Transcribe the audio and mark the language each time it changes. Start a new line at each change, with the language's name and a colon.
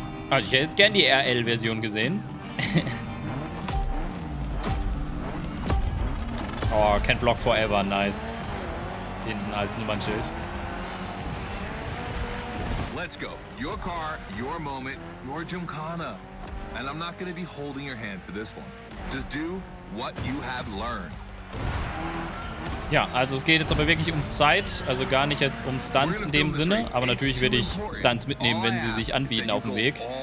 German: Also ich hätte jetzt gern die RL-Version gesehen.
English: Oh, can't block forever, nice.
German: Hinten als Nummernschild.
English: Let's go. Your car, your moment, your Gymkhana. And I'm not going to be holding your hand for this one. Just do what you have learned.
German: Ja, also es geht jetzt aber wirklich um Zeit, also gar nicht jetzt um Stunts in dem Sinne, aber natürlich werde ich Stunts mitnehmen, wenn sie sich anbieten auf dem Weg.